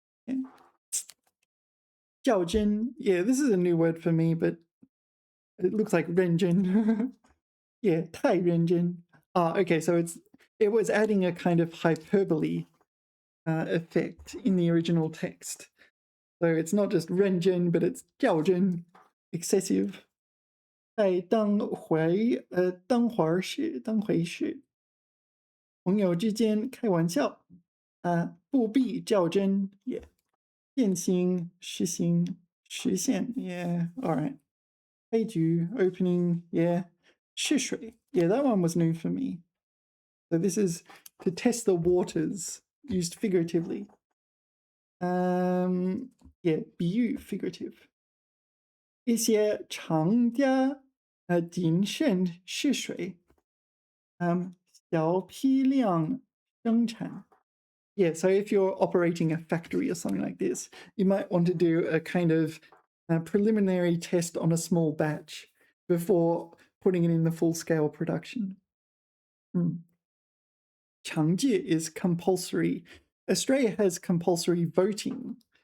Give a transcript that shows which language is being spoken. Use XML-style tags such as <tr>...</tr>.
<en>Okay. 较真, yeah, this is a new word for me, but it looks like 认真. Yeah, 太认真.Okay, so it was adding a kind of hyperbole effect in the original text. So it's not just 认真, but it's 较真, excessive.</en> <zh>在当回事，朋友之间开玩笑，不必较真，也现行实行实现，</zh> <en>yeah, all right. 开局 opening, yeah. 试水, yeah, that one was new for me. So this is to test the waters, used figuratively. Yeah, 比喻 figurative.</en> <zh>一些厂家谨慎试水，小批量生产。</zh> <en>Yeah, so if you're operating a factory or something like this, you might want to do a kind of preliminary test on a small batch before putting it in the full-scale production. 强制 is compulsory. Australia has compulsory voting.</en>